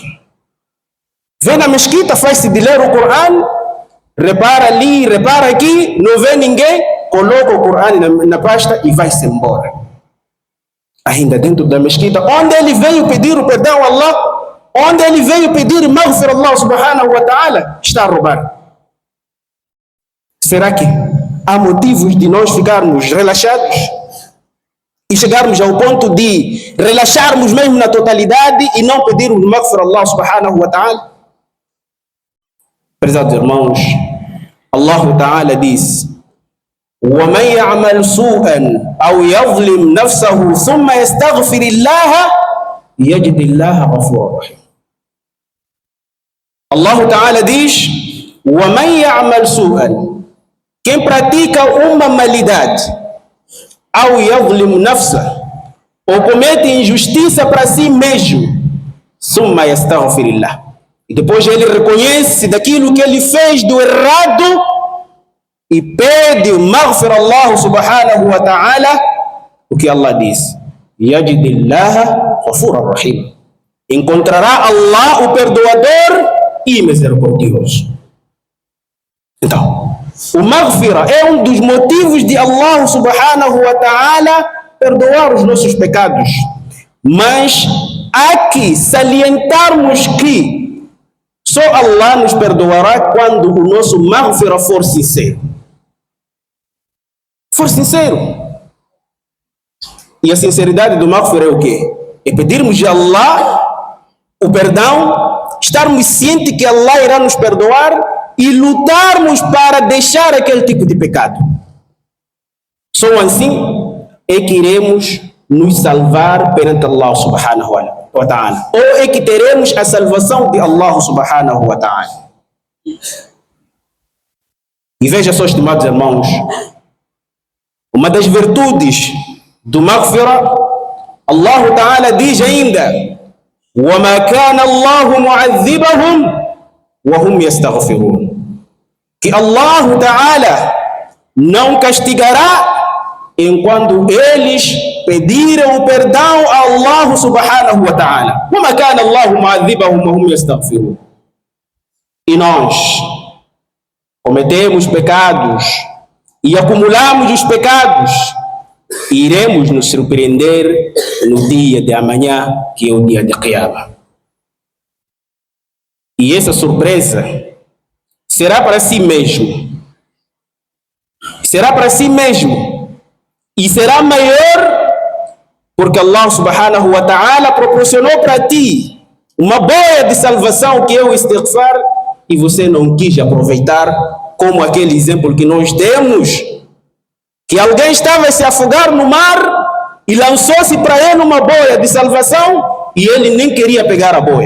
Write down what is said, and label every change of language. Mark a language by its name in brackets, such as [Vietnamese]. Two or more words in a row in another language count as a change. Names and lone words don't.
[Portuguese] Vem na mesquita, faz-se de ler o Corão, repara ali, repara aqui, não vê ninguém, coloca o Corão na pasta e vai-se embora. Ainda dentro da mesquita, onde ele veio pedir o perdão a Allah, onde ele veio pedir [Arabic] مغفر الله سبحانه و تعالى, [Portuguese] está a roubar. Será que há motivos de nós ficarmos relaxados e chegarmos ao ponto de relaxarmos mesmo na totalidade e não pedirmos maghfirah a [Arabic] الله سبحانه و تعالى? [Portuguese] Prezados irmãos, [Arabic] الله تعالى [Portuguese] diz: [Arabic] وَمَنْ يَعْمَلْ سُوءًا أَوْ يَظْلِمْ نَفْسَهُ ثُمَّ يَسْتَغْفِرِ اللَّهَ يَجِدِ اللَّهَ غَفُورًا رَحِيمًا. الله تعالى [Portuguese] diz: [Arabic] وَمَنْ يَعْمَلْ سُوءًا, [Portuguese] quem pratica uma malidade, [Arabic] أَوْ يَظْلِمْ نَفْسَهُ, [Portuguese] ou comete injustiça para si mesmo, [Arabic] ثُمَّ يَسْتَغْفِرِ اللَّهَ, [Portuguese] e depois ele reconhece daquilo que ele fez do errado e pede [Arabic] مغفرة الله سبحانه و تعالى, [Portuguese] o que Allah diz: [Arabic] يجد الله غفورا رحيم, [Portuguese] encontrará Allah o perdoador e misericordioso. Então, o maghfirah é um dos motivos de [Arabic] الله سبحانه و تعالى [Portuguese] perdoar os nossos pecados, mas há que salientarmos que só Allah nos perdoará quando o nosso maghfirah for sincero. For sincero. E a sinceridade do maghfirah é o quê? É pedirmos de Allah o perdão, estarmos cientes que Allah irá nos perdoar e lutarmos para deixar aquele tipo de pecado. Só assim é que iremos nos salvar perante [Arabic] الله سبحانه و تعالى. [Portuguese] Ou é que teremos a salvação de [Arabic] الله سبحانه و تعالى. [Portuguese] E veja só, estimados irmãos, uma das virtudes do maghfirah, [Arabic] الله تعالى [Portuguese] diz ainda: [Arabic] وَمَا كَانَ اللَّهُ مُعَذِّبَهُمْ وَهُمْ يَسْتَغْفِرُونَ, [Portuguese] que [Arabic] الله تعالى [Portuguese] não castigará enquanto eles pediram o perdão a [Arabic] الله سبحانه و تعالى. وَمَا كَانَ اللَّهُ مُعَذِّبَهُمْ وَهُمْ يَسْتَغْفِرُونَ. [Portuguese] E nós cometemos pecados e acumulamos os pecados, e iremos nos surpreender no dia de amanhã, que é o dia de Qiyamah. E essa surpresa será para si mesmo. Será para si mesmo. E será maior porque [Arabic] الله سبحانه و تعالى [Portuguese] proporcionou para ti uma boia de salvação, que é o istighfar, e você não quis aproveitar, como aquele exemplo que nós temos, que alguém estava a se afogar no mar e lançou-se para ele uma boia de salvação e ele nem queria pegar a boia.